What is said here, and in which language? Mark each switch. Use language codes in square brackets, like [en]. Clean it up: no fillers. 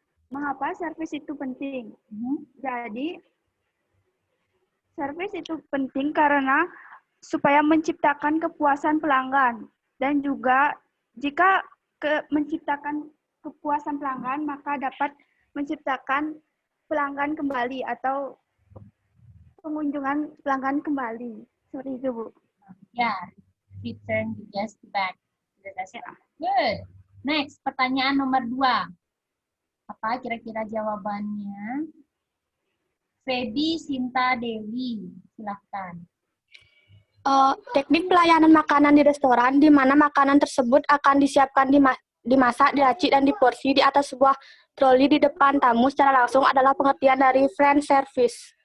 [id] Mengapa servis itu penting? Jadi, servis itu penting karena supaya menciptakan kepuasan pelanggan. Dan juga jika menciptakan kepuasan pelanggan, maka dapat menciptakan pelanggan kembali atau pengunjungan pelanggan kembali. Seperti itu, Bu. [en] Ya, return the guest back. [id] Good. Next, pertanyaan nomor 2. Apa kira-kira jawabannya? Feby Sinta Dewi, silahkan. Teknik pelayanan makanan di restoran, di mana makanan tersebut akan disiapkan, dimasak, diracik, dan diporsi di atas sebuah troli di depan tamu secara langsung adalah pengertian dari French service.